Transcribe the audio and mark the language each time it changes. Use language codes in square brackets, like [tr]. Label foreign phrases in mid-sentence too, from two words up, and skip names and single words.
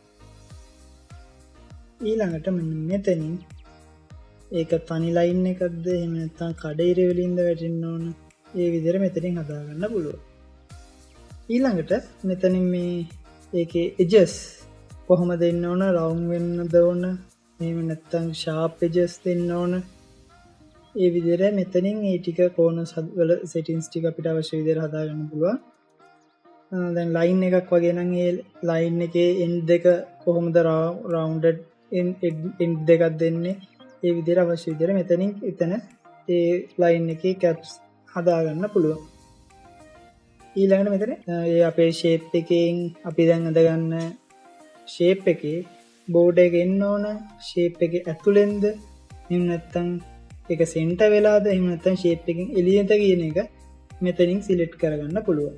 [si] ඊළඟට මෙන්න මෙතනින් ඒක තනි ලයින් එකක්ද එහෙම නැත්නම් කඩේරි වලින්ද වැටෙන්න ඕන. ඒ විදිහට මෙතනින් හදාගන්න පුළුවන්. ඊළඟට මෙතනින් මේ ඒකේ edges කොහොම දෙන්න ඕන, round වෙන්නද ඕන, එහෙම නැත්නම් [en] sharp edges [si] දෙන්න ඕන. ඒ විදිහට මෙතනින් ඒ ටික corners වල settings ටික අපිට අවශ්‍ය විදිහට හදාගන්න පුළුවන්. දැන් line එකක් වගේ නම් ඒ line එකේ end දෙක කොහොමද [en] rounded end [si] දෙකක් දෙන්නේ ඒ විදිහට අවශ්‍ය විදිහට මෙතනින් එතන ඒ line එකේ caps හදාගන්න පුළුවන්. ඊළඟට මෙතන ඒ අපේ shape එකෙන් අපි දැන් අඳගන්න shape එකේ board එක එන්න ඕන shape එකේ ඇතුළෙන්ද එහෙම නැත්නම් ඒක center වෙලාද එහෙම නැත්නම් shape එකෙන් එළියට කියන එක මෙතනින් select කරගන්න පුළුවන්.